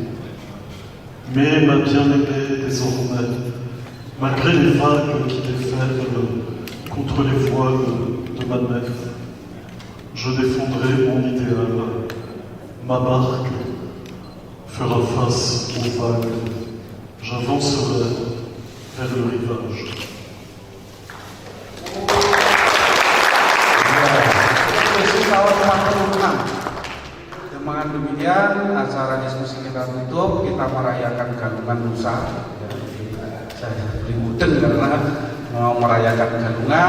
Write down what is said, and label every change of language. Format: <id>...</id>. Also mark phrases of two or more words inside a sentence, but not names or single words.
<fr>Mais ma bien-aimée désormais, malgré les vagues qui déferlent contre les voiles de ma nef, je défendrai mon idéal. Ma barque fera face aux vagues. J'avancerai vers le rivage.</fr> <id>Dengan demikian acara diskusi kita tutup, kita merayakan Galungan lusa. Saya beri mudeng karena mau merayakan Galungan.</id>